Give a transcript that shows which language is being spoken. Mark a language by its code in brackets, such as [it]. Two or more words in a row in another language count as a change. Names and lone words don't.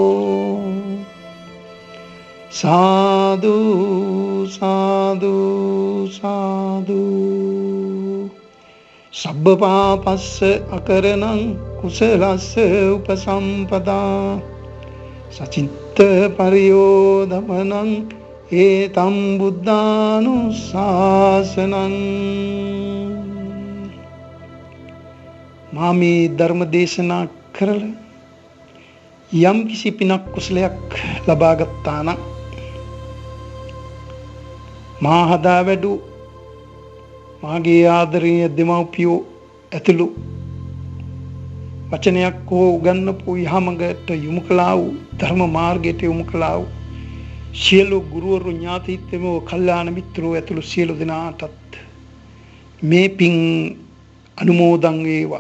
[pi] සාදු සාදු සාදු සබ්බ පාපස්ස අකරණං කුසලස්ස උපසම්පදා සචිත්ත පරියෝදමනං ඒතම් බුද්ධානුශාසනං [si] මාමේ ධර්ම දේශනා කරලා යම් කිසි පිනක් කුසලයක් ලබා ගත්තා නම් මා හදා වැඩු මාගේ ආදරණීය දෙමව්පියෝ ඇතුළු වචනයක් හෝ උගන්වපු යහමඟට යොමු කළා වූ ධර්ම මාර්ගයට යොමු කළා වූ සියලු ගුරුවරු ඥාතීත්වෝ කල්යාණ මිත්‍රෝ ඇතුළු සියලු දෙනාටත් මේ පින් අනුමෝදන් වේවා.